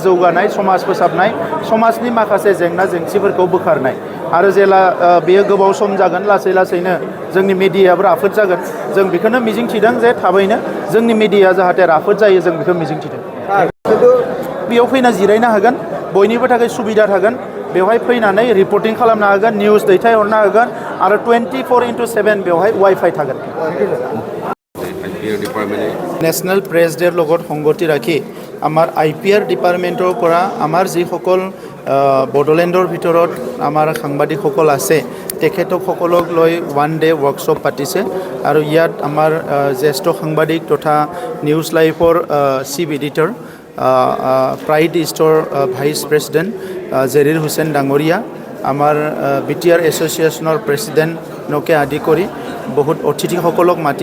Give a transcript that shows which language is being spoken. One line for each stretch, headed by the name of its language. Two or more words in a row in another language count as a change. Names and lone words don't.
Bodo: जौगानाय समाज फोसाबनाय समाजनि माखासे जेंना जेंसिफोरखौ बोखारनाय आरो जेला बेयो गोबाव सम जागोन लासै लासैनो जोंनि मिडियायाबो राफोद जागोन जों बेखौनो मिजिंथिदों जे थाबैनो जोंनि मिडिया जाहाथे राफोद जायो जों बेखौ मिजिंथिदों बेयाव फैना जिरायनो हागोन बयनिबो थाखाय सुबिदा थागोन बेवहाय फैनानै रिपर्टिं खालामनो हागोन निउज दैथायहरनो हागोन आरो 24/7 बेवहाय वाइफाइ थागोन
English: National Press Day
Assamese: লগত সংগতি ৰাখি আমাৰ IPR ডিপাৰ্টমেণ্টৰ পৰা আমাৰ যিসকল বড়োলেণ্ডৰ ভিতৰত আমাৰ সাংবাদিকসকল আছে তেখেতসকলক লৈ 1
English: day workshop
Assamese: পাতিছে আৰু ইয়াত আমাৰ জ্যেষ্ঠ সাংবাদিক তথা নিউজ লাইভৰ
English: chief editor
Assamese: প্ৰাইড ইষ্টৰ
English: vice president
Assamese: জেৰিৰ হুছেইন ডাঙৰীয়া আমাৰ BTR এছ'চিয়েশ্যনৰ প্ৰেছিডেণ্টকে আদি কৰি বহুত অতিথিসকলক মাতি